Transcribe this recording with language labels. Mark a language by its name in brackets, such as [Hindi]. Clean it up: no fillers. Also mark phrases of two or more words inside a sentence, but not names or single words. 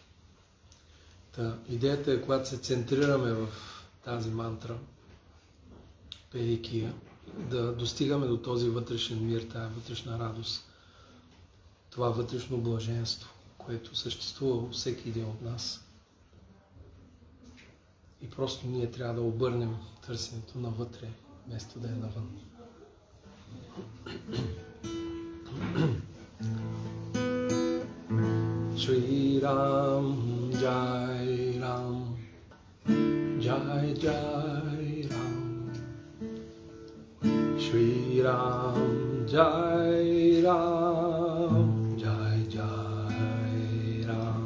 [Bulgarian] Идеята е, когато се центрираме в тази мантра, пейки я, да достигаме до този вътрешен мир, тая вътрешна радост, това вътрешно блаженство, което съществува във всеки един от нас. И просто ние трябва да обърнем търсенето навътре, вместо да е навън. [Sanskrit] श्री राम, जय राम, जय जय राम. श्री राम, जय राम, जय जय राम.